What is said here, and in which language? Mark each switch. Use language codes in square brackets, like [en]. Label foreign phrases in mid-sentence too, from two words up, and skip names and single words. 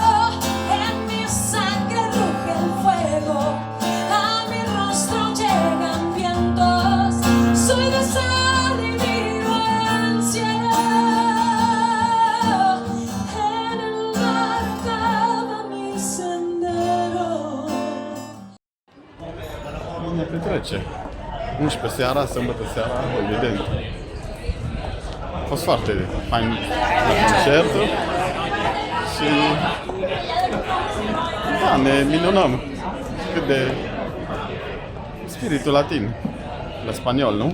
[es] En mi sangre ruge el fuego, a mi rostro llegan vientos. Soy de sal y vivo en cielo. En el mar acaba mi sendero. [ro] Ne petrece. 11 seara, sâmbătă seara, evident. A fost foarte fain concertul și da, ne minunăm cât de spiritul latin, la spaniol, nu?